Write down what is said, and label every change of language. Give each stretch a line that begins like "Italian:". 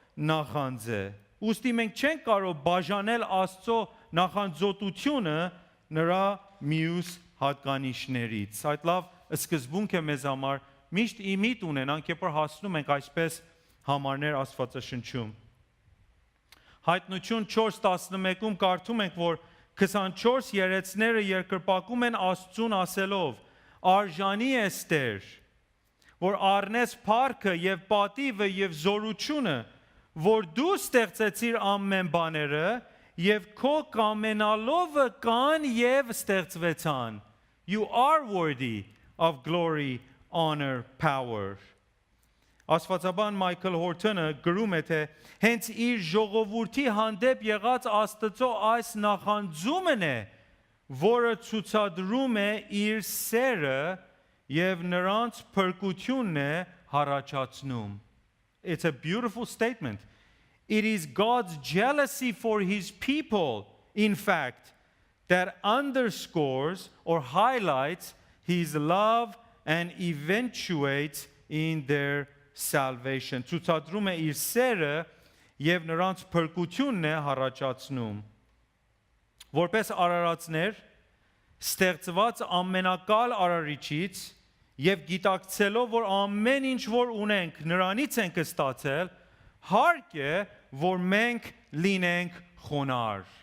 Armenian: նախանձ է։ Ուստի մենք չենք կարող բաժանել Աստծո նախանձոտությունը նրա մյուս հատկանիշներից։ Այդ լավ սկզբունք է մեզ համար միշտ իմիտ ունենանք, երբ որ հասնում ենք այսպես համարներ Աստվածաշնչում։ Հայտնություն 4:11-ում կարդում ենք, որ 24 երեցները երկրպագում են Աստծուն ասելով. Արժանի ես Տեր, որ առնես փառքը եւ պատիվը եւ զորությունը, որ դու ստեղծեցիր ամեն բաները եւ քո կամենալովը կան եւ ստեղծվեցան.
English: You are worthy of glory, honor, power.
Armenian: Աստվածաբան Մայքլ Հորթոնը գրում է, թե հենց իր ժողովրդի հանդեպ եղած Աստծո այս նախանձումն է, որը ցուցադրում է իր սերը եւ նրանց փրկությունն է հառաջացնում.
English: It's a beautiful statement. It is God's jealousy for his people, in fact, that underscores or highlights his love and eventuates in their salvation.
Armenian: Ցուցադրում է իր սերը եւ նրանց փրկությունն է հառաջացնում։ Որպես արարածներ, ստեղծված ամենակալ արարիչից եւ գիտակցելով, որ ամեն ինչ որ ունենք, նրանից ենք ստացել, հարկ է, որ մենք լինենք խոնար,